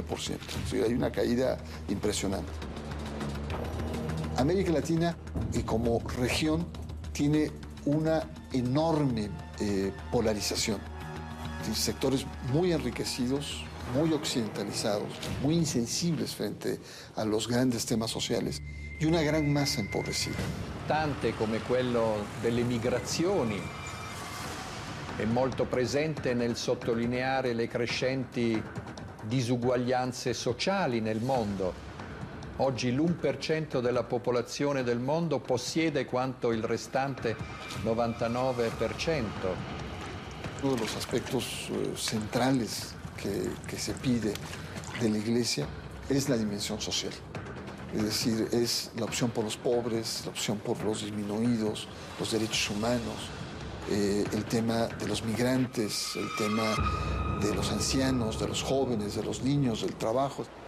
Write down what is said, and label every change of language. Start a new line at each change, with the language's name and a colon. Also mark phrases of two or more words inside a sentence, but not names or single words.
Spanish: O sea, hay una caída impresionante. América Latina, y como región, tiene una enorme polarización. Tiene sectores muy enriquecidos, muy occidentalizados, muy insensibles frente a los grandes temas sociales y una gran massa empobrecida.
Italian: Tante come quello delle migrazioni è molto presente nel sottolineare le crescenti disuguaglianze sociali nel mondo. Oggi l'1% della popolazione del mondo possiede quanto il restante 99%.
Spanish: Uno de los aspectos centrales que se pide de la Iglesia es la dimensión social. Es decir, es la opción por los pobres, la opción por los disminuidos, los derechos humanos, el tema de los migrantes, el tema de los ancianos, de los jóvenes, de los niños, del trabajo.